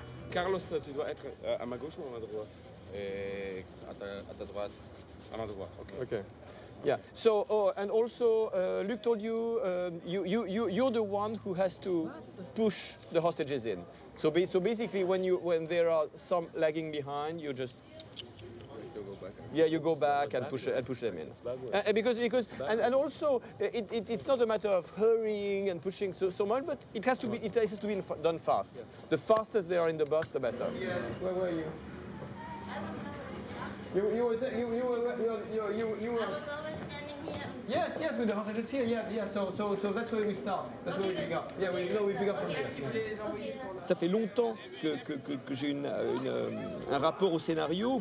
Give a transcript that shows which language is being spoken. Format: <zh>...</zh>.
<fr>Carlos, tu dois être à ma gauche ou à ma droite? À ta droite. À ma droite, ok.</fr> <en>Okay. Yeah. So, and also, Luc told you, you're the one who has to push the hostages in. So basically, when there are some lagging behind, you just you go back and push them in. And because also it's not a matter of hurrying and pushing so much, but it has to be done fast. The faster they are in the bus, the better. Yes. Where were you? You were. I was always standing here. Yes, with the hostages here. Yeah. So that's where we start. That's where we pick up. Yeah, we pick up from here.</en> <fr>Ça fait longtemps que j'ai un rapport au scénario.</fr>